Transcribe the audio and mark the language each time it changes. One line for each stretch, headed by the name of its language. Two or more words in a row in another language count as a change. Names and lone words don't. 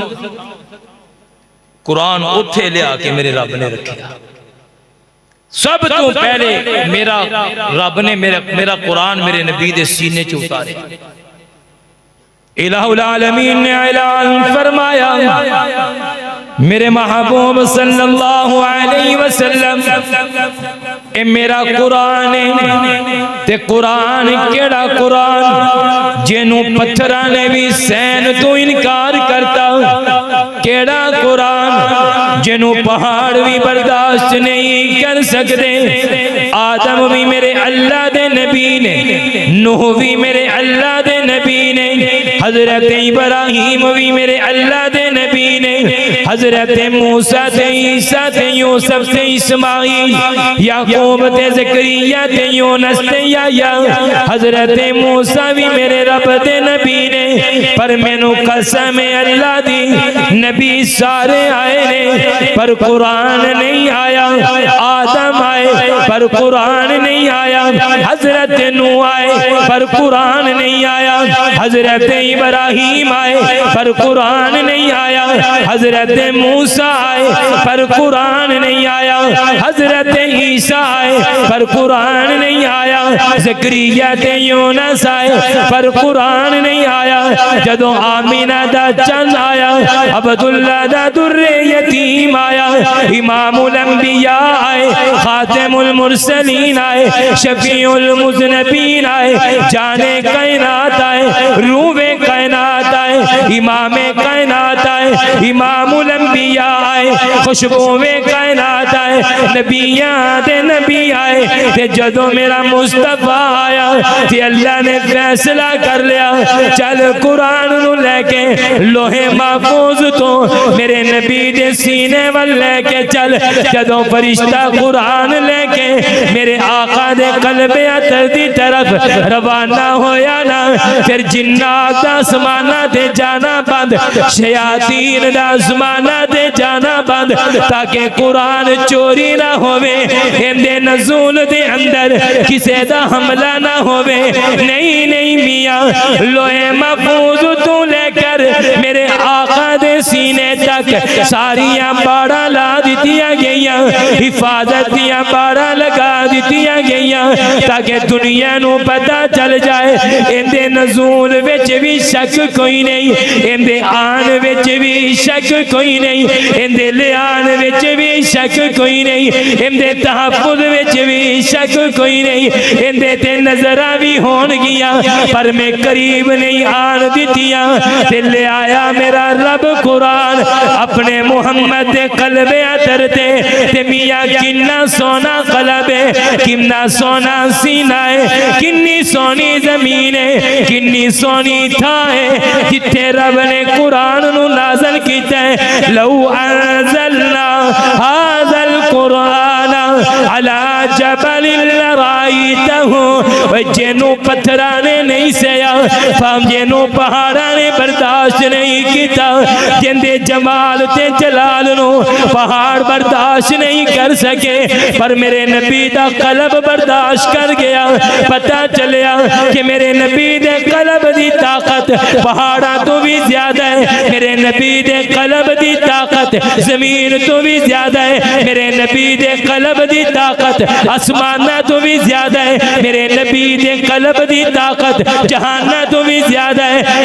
Punjabi: قرآن اتھے لے آکے میرے رب نے رکھیا، سب تو پہلے میرا رب نے میرا قرآن میرے نبی دے سینے چ اتارے۔ الہ العالمین نے اعلان فرمایا میرے محبوب
Arabic: صلی اللہ علیہ وسلم
Punjabi: اے میرا قرآن ہے، تے قرآن کیڑا قرآن جنوں پتھراں نے بھی سین تو انکار کرتا، کیڑا قرآن جنوں پہاڑ بھی برداشت نہیں کر سکتے۔ آدم بھی میرے اللہ دے نبی نے، نوح بھی میرے اللہ دے نبی نے، حضرت ابراہیم بھی میرے اللہ دے نبی نے، حضرت موسیٰ تے عیسیٰ تے یوسف تے اسماعیل، یعقوب تے زکریا تے یونس تے یحییٰ، حضرت موسیٰ بھی میرے رب دے نبی نے، پر مینوں قسم اللہ دی نبی سارے آئے نے پر قرآن نہیں آیا، آدم آئے پر قرآن نہیں آیا، حضرت نوح آئے پر قرآن نہیں آیا، حضرت ابراہیم آئے پر قرآن نہیں آیا، حضرت موسیٰ آئے پر قرآن نہیں آیا، حضرت عیسیٰ آئے پر قرآن نہیں آیا، زکریا تے یونس آئے پر قرآن نہیں آیا، جدوں آمینہ دا چند آیا، عبداللہ دا در یتیم آیا، امام الانبیاء آئے، خاتم المرسلین آئے، شفیع المذنبین آئے، جانے کائنات آئے، روح کائنات آئے، امام کائنات آئے، امام الانبیاء آئے، خوشبو کائنات آئے، نبیاں دے نبی آئے، تے جدوں میرا مصطفیٰ آیا تے اللہ نے فیصلہ کر لیا چل قرآن نو لے کے لوہے محفوظ تو میرے نبی دے سینے وال لے کے چل، جدوں فرشتہ قرآن لے کے میرے آقا دے قلب عطر دی طرف روانہ ہویا نا، پھر جنات دا آسمانہ دے جانا بند، شیاطین دا آسمانہ دے جانا بند، تاکہ قرآن چوری نہ ہوئے، اندے نزول دے اندر کسے دا حملہ نہ ہوئے۔ نہیں نہیں میاں لوہے محفوظ تو لے کر میرے آقا دے سینے تک ساریاں باڑا لا دیتیاں گئیاں، حفاظت دیاں باڑا لگا دیتیاں گئیاں، تاکہ دنیا نو پتہ چل جائے اندے نزول وچ بھی شک کوئی نہیں، اندے آن وچ بھی شک کوئی نہیں، اندے لیان وچ بھی شک کوئی نہیں، اندے تحفظ وچ بھی شک کوئی نہیں، اندے تے نظرہ بھی ہون گیا پر میں قریب نہیں آن دیتیاں، تے لے آیا میرا رب قرآن اپنے محمد دے قلب عطر تے میاں کنہ سونا قلب ہے، کنا سونا سینہ ہے، کنی سونی زمین ہے، کنی سونی تھا ہے جتھے رب نے قرآن نو نازل کیتا ہے۔
Arabic: لو انزلنا هذا القرآن على جبل لرأيته،
Punjabi: جنوں پتھرانے نہیں سیا، فام جنوں پہاڑانے برداشت نہیں کیتا، جن دے جمال تے جلال نو پہاڑ برداشت نہیں کر سکے، پر میرے نبی دا قلب برداشت کر گیا۔ پتہ چلیا کہ میرے نبی دے قلب دی طاقت پہاڑاں تو بھی زیادہ ہے، میرے نبی دے قلب دی طاقت زمین تو بھی زیادہ ہے، میرے نبی دے قلب دی طاقت آسمانہ تو بھی زیادہ ہے، میرے نبی دے قلب دی طاقت جہانہ تو بھی زیادہ ہے۔